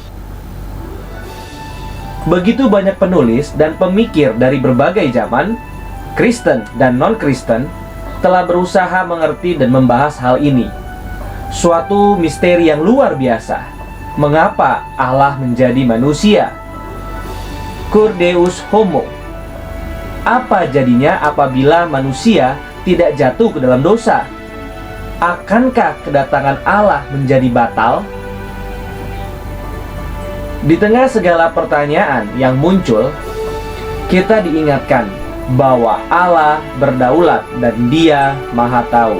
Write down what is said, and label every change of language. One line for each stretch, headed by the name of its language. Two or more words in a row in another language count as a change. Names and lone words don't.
Indonesian: Begitu banyak penulis dan pemikir dari berbagai zaman, Kristen dan non-Kristen, telah berusaha mengerti dan membahas hal ini. Suatu misteri yang luar biasa. Mengapa Allah menjadi manusia?
Latin: Cur Deus homo.
Indonesian: Apa jadinya apabila manusia tidak jatuh ke dalam dosa? Akankah kedatangan Allah menjadi batal? Di tengah segala pertanyaan yang muncul, kita diingatkan bahwa Allah berdaulat dan Dia Maha Tahu.